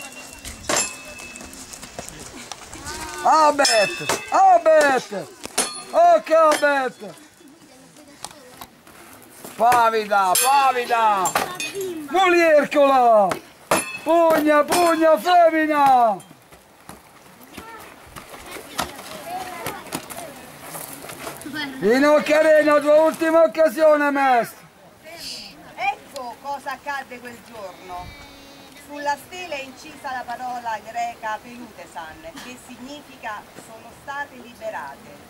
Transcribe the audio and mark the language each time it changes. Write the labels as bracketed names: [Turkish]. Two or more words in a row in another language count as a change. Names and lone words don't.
[Latin] Abet, Abet, ok Abet, Pavida, Pavida, Muliercola, Pugna, Pugna, [Italian] femmina, Pinocchio Arena, tua ultima occasione, maestro. Ecco cosa accadde quel giorno. Sulla stela è incisa la parola greca Pelutesan, che significa sono state liberate.